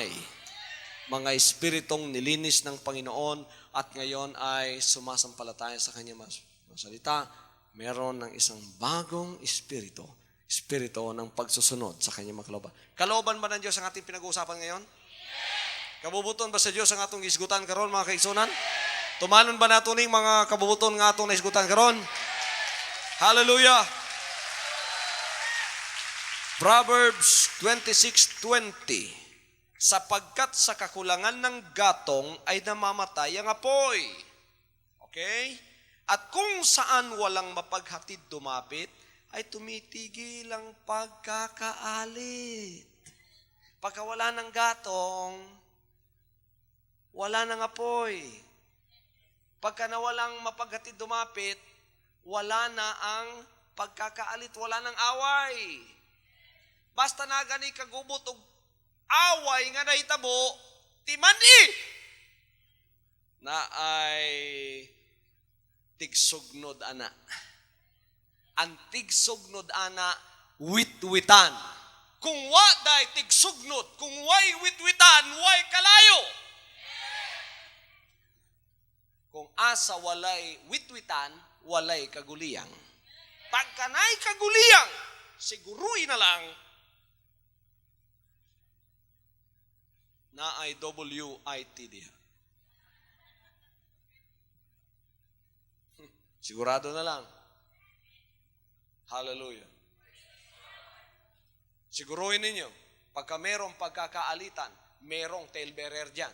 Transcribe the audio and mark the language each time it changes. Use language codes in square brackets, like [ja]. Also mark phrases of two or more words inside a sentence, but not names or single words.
[tl] Mga espiritong nilinis ng Panginoon at ngayon ay sumasampalataya sa kanyang salita, meron ng isang bagong espiritu ng pagsusunod sa kanyang mga kalooban. Kalooban ba ng Diyos ang ating pinag-uusapan ngayon? [ceb] Kabubuton ba sa Diyos ang atong isgutan karon, mga kaigsunan? Tumanon ba nato ning mga kabubuton nga atong naisgutan karon? Hallelujah! [tl] Proverbs 26:20. Sapagkat sa kakulangan ng gatong ay namamatay ang apoy. Okay? At kung saan walang mapaghatid dumapit, ay tumitigil ang pagkakaalit. Pagka wala ng gatong, wala ng apoy. Pagka nawalang mapaghatid dumapit, wala na ang pagkakaalit, wala ng away. [ceb] Basta na gani kagubot og away nga nahitabo, timani na ay tigsugnod ana. Ang tigsugnod ana, witwitan. Kung wa day tigsugnod, kung way witwitan, way kalayo. Kung asa walay witwitan, walay kaguliyang. Pagkanay kaguliyang, siguruin na lang na ay WIT diha. Sigurado na lang. Hallelujah. [tl] Siguruhin ninyo, pagka merong pagkakaalitan, merong talebearer dyan.